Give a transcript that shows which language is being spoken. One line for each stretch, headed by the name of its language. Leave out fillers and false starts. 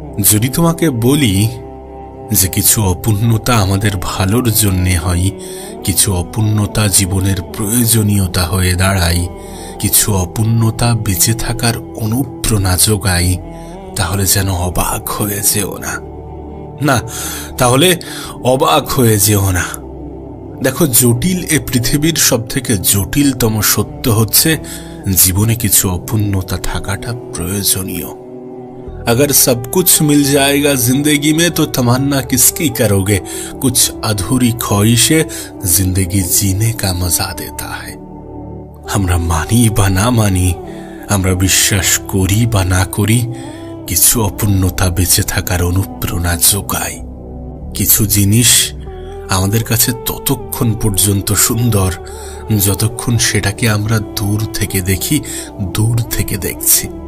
Bangla: যদি তোমাকে বলি যে কিছু অপূর্ণতা আমাদের ভালোর জন্যে হয়, কিছু অপূর্ণতা জীবনের প্রয়োজনীয়তা হয়ে দাঁড়ায়, কিছু অপূর্ণতা বেঁচে থাকার অনুপ্রেরণা যোগায়, তাহলে যেন অবাক হয়ে যেও না, তাহলে অবাক হয়ে যেও না। দেখো, জটিল এ পৃথিবীর সবথেকে জটিলতম সত্য হচ্ছে জীবনে কিছু অপূর্ণতা থাকাটা প্রয়োজনীয়।
Hindi: अगर सब कुछ मिल जाएगा जिंदगी में तो तमन्ना किसकी करोगे, कुछ अधूरी ख्वाहिशें जिंदगी जीने का मजा देता है।
Bangla: আমরা মানি বা না মানি, আমরা বিশ্বাস করি বা না করি, কিছু অপূর্ণতা বেঁচে থাকার অনুপ্রেরণা যোগায়। কিছু জিনিস আমাদের কাছে ততক্ষণ পর্যন্ত সুন্দর যতক্ষণ সেটাকে আমরা দূর থেকে দেখি, দূর থেকে দেখছি।